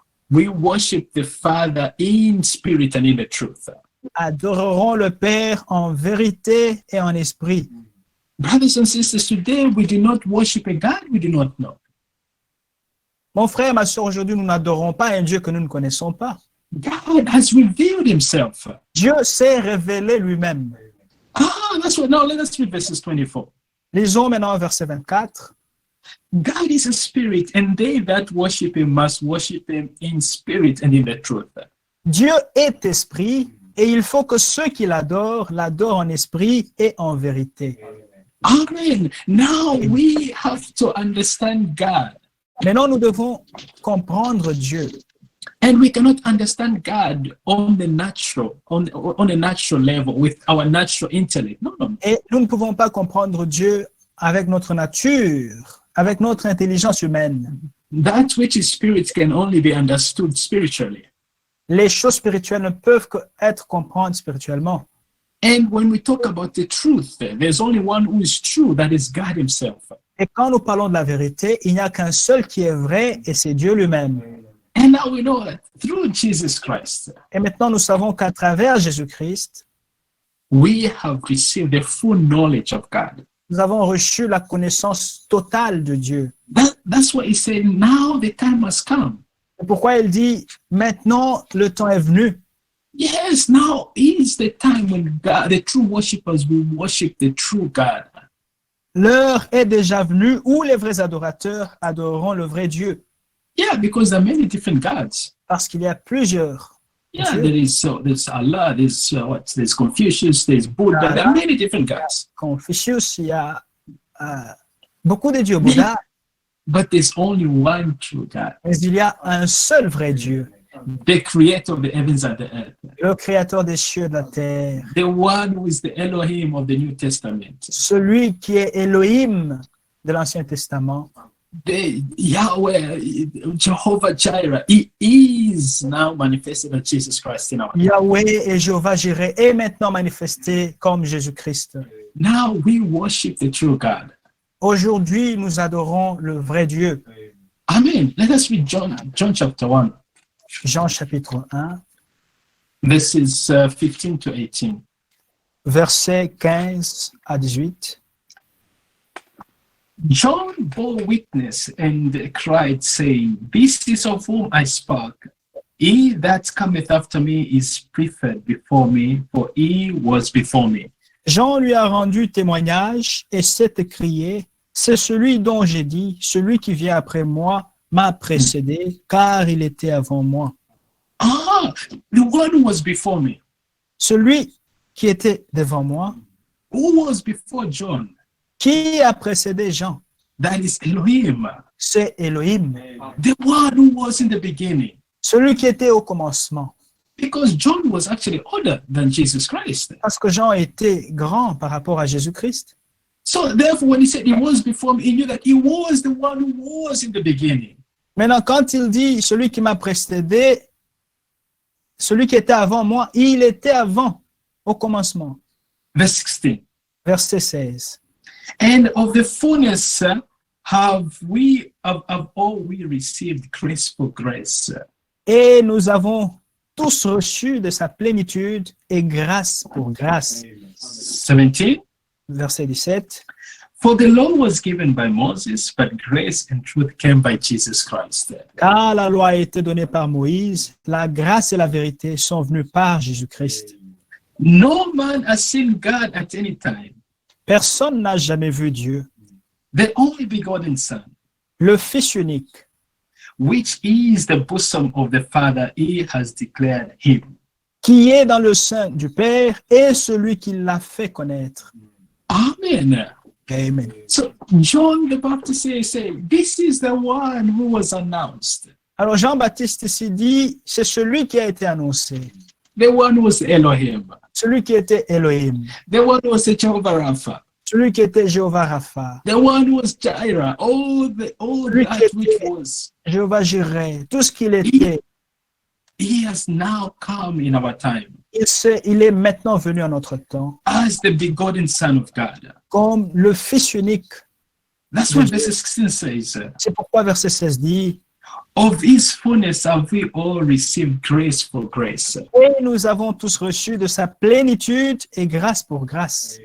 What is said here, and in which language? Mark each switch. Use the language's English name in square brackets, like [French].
[English] we worship the Father in spirit and in the truth. [French] adoreront le Père en vérité et en esprit. [English] Brothers and sisters, today we do not worship a God we do not know. [French] Mon frère, ma soeur, aujourd'hui, nous n'adorons pas un Dieu que nous ne connaissons pas. [English] God has revealed himself. [French] Dieu s'est révélé lui-même. [English] That's what. Now let us read verses 24. [French] Lisons maintenant verset 24. [English] God is a spirit, and they that worship him must worship him in spirit and in the truth. [French] Dieu est esprit et il faut que ceux qui l'adorent en esprit et en vérité. [English] Amen. Now we have to understand God. [French] Maintenant, nous devons comprendre Dieu. [English] And we cannot understand God on the natural, on a natural level with our natural intellect. No. [French] Et nous ne pouvons pas comprendre Dieu avec notre nature, avec notre intelligence humaine. [English] That which is spirit can only be understood spiritually. [French] Les choses spirituelles ne peuvent qu'être comprises spirituellement. [English] And when we talk about the truth, there's only one who is true, that is God himself. [French] Et quand nous parlons de la vérité, il n'y a qu'un seul qui est vrai et c'est Dieu lui-même. [English] And now we know that through Jesus Christ, [French] Et maintenant, nous savons qu'à travers Jésus-Christ, [English] we have received the full knowledge of God. [French] nous avons reçu la connaissance totale de Dieu. [English] That's why he said, now the time has come. [French] C'est pourquoi il dit, maintenant, le temps est venu. [English] Yes, now is the time when God, the true worshippers will worship the true God. [French] L'heure est déjà venue où les vrais adorateurs adoreront le vrai Dieu. [English] Yeah, because there are many different gods. [French] Parce qu'il y a plusieurs. [English] Yeah, [French] Dieu. [English] there's Allah, there's Confucius, there's Buddha. There are many different gods. [French] Confucius, il y a beaucoup de dieux, Bouddha, [English] But there's only one true God, [French] mais il y a un seul vrai Dieu, [English] the creator of the heavens and the earth, [French] le créateur des cieux et de la terre, [English] the one who is the Elohim of the New Testament, [French] celui qui est Elohim de l'Ancien Testament, [English] the Yahweh, Jehovah Jireh. He is now manifested as Jesus Christ in our life. [French] Yahweh et Jéhovah Jireh est maintenant manifesté comme Jésus-Christ. [English] Now we worship the true God. [French] Aujourd'hui, nous adorons le vrai Dieu. [English] Amen. Let us read John chapter 1, [French] Jean chapitre 1, [English] verses 15 to 18. [French] versets 15 à 18. [English] John bore witness and cried, saying, This is of whom I spoke. He that cometh after me is preferred before me, for he was before me. [French] Jean lui a rendu témoignage et s'est écrié, c'est celui dont j'ai dit, celui qui vient après moi m'a précédé, car il était avant moi. [English] Ah, the one who was before me. [French] Celui qui était devant moi, [English] Who was before John? [French] qui a précédé Jean? [English] That is Elohim. [French] C'est Elohim, [English] The one who was in the beginning. [French] celui qui était au commencement. [English] Because John was actually older than Jesus Christ. [French] Parce que Jean était grand par rapport à Jésus-Christ. [English] So therefore, when he said he was before me, he knew that he was the one who was in the beginning. [French] Maintenant, quand il dit celui qui m'a précédé, celui qui était avant moi, il était avant, au commencement. [English] Verse 16. [French] Verset 16. [English] And of the fullness have all we received grace for grace. [French] Et nous avons tous reçu de sa plénitude et grâce pour grâce. [English] 17. [French] Verset 17. [English] For the law was given by Moses, but grace and truth came by Jesus Christ. [French] Car la loi a été donnée par Moïse, la grâce et la vérité sont venues par Jésus-Christ. [English] No man has seen God at any time. [French] Personne n'a jamais vu Dieu. [English] The only begotten Son, [French] Le Fils unique, [English] which is the bosom of the Father, he has declared him. [French] qui est dans le sein du Père, est celui qui l'a fait connaître. [English] Amen. [French] Amen. [English] So John the Baptist say, this is the one who was announced. [French] Alors Jean-Baptiste ici dit, c'est celui qui a été annoncé, [English] The one who was Elohim. [French] celui qui était Elohim, [English] The one who was Jehovah Rapha. [French] celui qui était Jéhovah Rapha, [English] The one who was Jireh. All that which was. [French] Jéhovah Jireh, tout ce qu'il était, [English] He has now come in our time [French] il est maintenant venu à notre temps [English] as the begotten Son of God. [French] comme le Fils unique. [English] That's what verse 16 says. [French] C'est pourquoi verset 16 dit, [English] Of his fullness have we all received grace for grace. [French] et nous avons tous reçu de sa plénitude et grâce pour grâce.